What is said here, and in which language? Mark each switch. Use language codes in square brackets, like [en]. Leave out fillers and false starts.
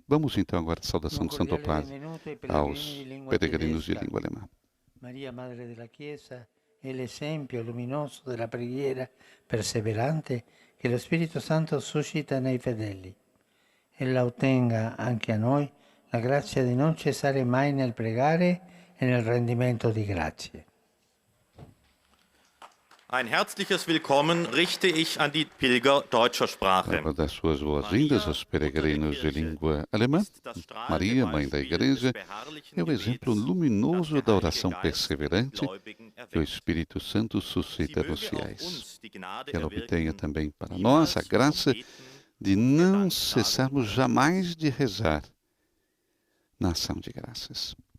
[pt] Vamos então agora a saudação do Santo Padre aos peregrinos de língua alemã. [it] Maria, Madre della Chiesa, è l'esempio luminoso della preghiera perseverante che lo Spirito Santo suscita nei fedeli. Ella ottenga anche a noi la grazia di non cessare mai nel pregare e nel rendimento di grazie. [de] Ein herzliches Willkommen richte ich an die Pilger deutscher Sprache. [pt] Para dar suas boas-vindas aos peregrinos de língua alemã, Maria, Mãe da Igreja, é o exemplo luminoso da oração perseverante que o Espírito Santo suscita nos fiéis. Que ela obtenha também para nós a graça de não cessarmos jamais de rezar na ação de graças.